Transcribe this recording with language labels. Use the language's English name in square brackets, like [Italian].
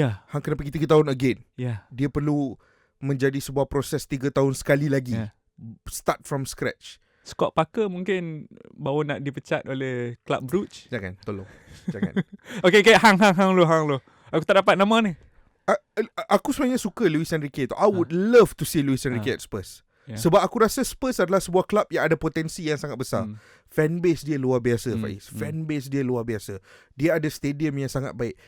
[Malay] Hang kena pergi 3 tahun again. Dia perlu menjadi sebuah proses 3 tahun sekali lagi. [English] Start from scratch. [Malay] Scott Parker mungkin baru nak dipecat oleh Club Brugge. Jangan, tolong. Jangan. Okay, hang lu. Aku tak dapat nama ni. Aku sebenarnya suka Luis Enrique tu. [English] I would love to see Luis Enrique at Spurs. [Malay] Sebab aku rasa Spurs adalah sebuah klub yang ada potensi yang sangat besar. Fanbase dia luar biasa, Faiz. Fanbase dia luar biasa. Dia ada stadium yang sangat baik.